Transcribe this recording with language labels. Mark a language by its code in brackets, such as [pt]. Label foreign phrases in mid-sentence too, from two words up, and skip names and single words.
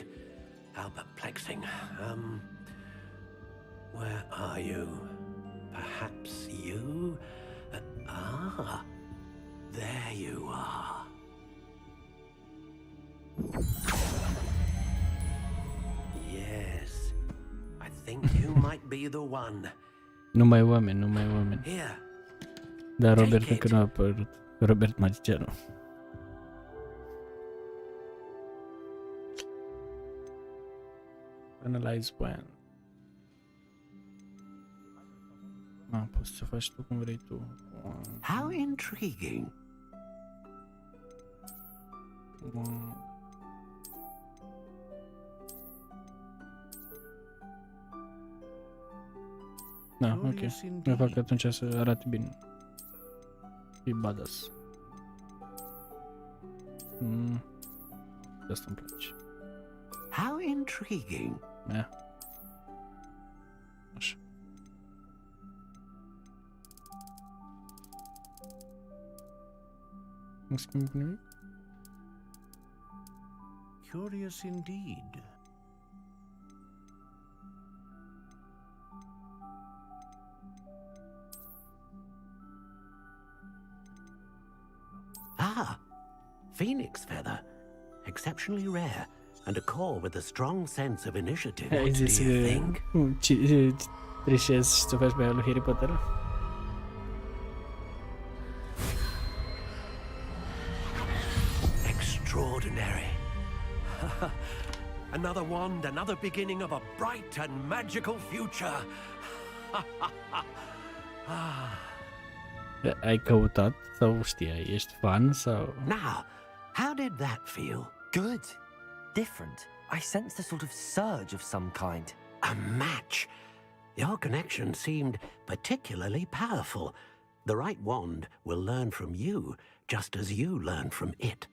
[en] How perplexing. Where are you? Perhaps you? There you are. Yes, I think you might be the one. [ro] Numai oameni. [en] Here. [ro] Dar Robert încă nu a apărut. Robert magicianul. [en] Analyze plan. [ro] Poți să faci tu cum vrei tu. [en] How intriguing. [ro] Da, ok. Mai fac atunci să arate bine. E badass. Asta îmi place. [en] How intriguing. [ro] Da. Așa. Nu schimb nimic? [en] Curious indeed. Phoenix feather. Exceptionally rare. And a core with a strong sense of initiative. [ro] Ai [en] What do [ro] zis [en] you think? [ro] trișezi și să faci pe aia lui Harry Potter? [en] Extraordinary. Another wand, another beginning of a bright and magical future. [ro] Ai căutat sau știai? Ești fan sau... [en] Now, how did that feel? Good. Different. I sensed a sort of surge of some kind. A match. Your connection seemed particularly powerful. The right wand will learn from you, just as you learn from it.